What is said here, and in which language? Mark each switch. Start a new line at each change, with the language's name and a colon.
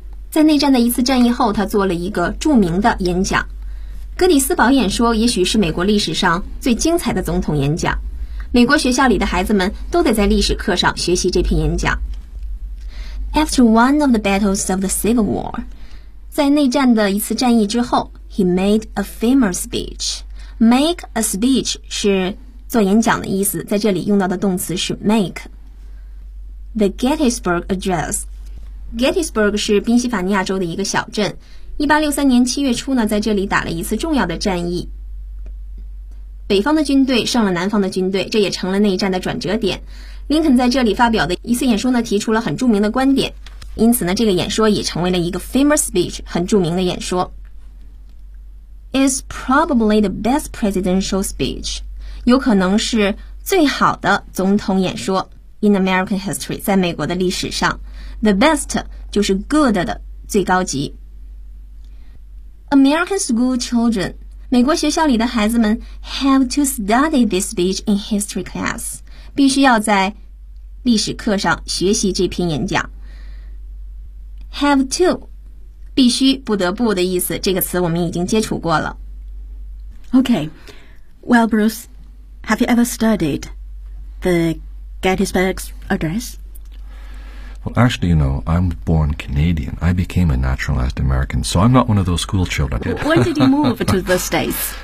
Chinese: 在内战的一次战役后，他做了一个著名的演讲。格里斯堡演说也许是美国历史上最精彩的总统演讲。美国学校里的孩子们都得在历史课上学习这篇演讲。
English: After one of the battles of the Civil War,
Chinese: 在内战的一次战役之后
English: he made a famous speech. Make a speech
Chinese: 是做演讲的意思，在这里用到的动词是 make. The Gettysburg Address. Gettysburg 是宾夕法尼亚州的一个小镇。 1863年7月初呢，在这里打了一次重要的战役。北方的军队胜了南方的军队，这也成了内战的转折点。林肯在这里发表的一次演说呢，提出了很著名的观点，因此呢，这个演说也成为了一个
English: famous speech，
Chinese: 很著名的演说。
English: It's probably the best presidential speech，
Chinese: 有可能是最好的总统演说。
English: In American history，
Chinese: 在美国的历史上 ，the best 就是 good 的最高级。
English: American school children，
Chinese: 美国学校里的孩子们
English: have to study this speech in history class。
Chinese: 必须要在历史课上学习这篇演讲。
English: Have to，
Chinese: 必须、不得不的意思，这个词我们已经接触过了。
English: Okay, well, Bruce, have you ever studied the Gettysburg Address? Well, actually, you know, I'm born Canadian. I became a naturalized American, so I'm not one of those school children. When did you move to the States?